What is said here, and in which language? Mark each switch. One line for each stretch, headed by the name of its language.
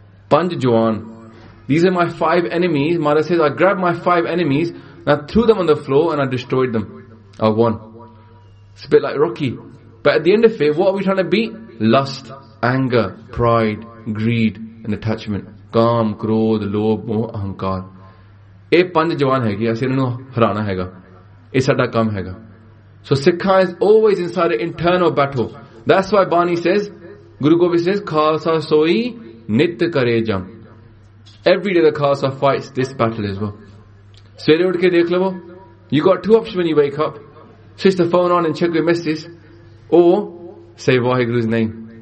English: Panj jawan. These are my 5 enemies. Maharaj says, I grabbed my 5 enemies and I threw them on the floor and I destroyed them. I won. It's a bit like Rocky. But at the end of it, what are we trying to beat? Lust, anger, pride, greed and attachment.
Punjabi: ਕਾਮ, ਕ੍ਰੋਧ, ਲੋਭ, ਮੋਹ, ਅਹੰਕਾਰ. ਏ ਪੰਜ ਜਵਾਨ ਹੈ ਕਿ, ਐਸੇ ਇੰਨੂ ਹਰਾਣਾ ਹੈ ਗਾ. ਏ ਸਾਡਾ ਕੰਮ ਹੈ ਗਾ.
English: So Sikha is always inside an internal battle. That's why Bani says, Guru Gobind says,
Punjabi: Khalsa soi nit kare jam.
English: Every day the Khalsa fights this battle as well.
Punjabi: Sere udke dekh lo,
English: you got 2 options when you wake up. Switch the phone on and check your messages. Or say Waheguru's name.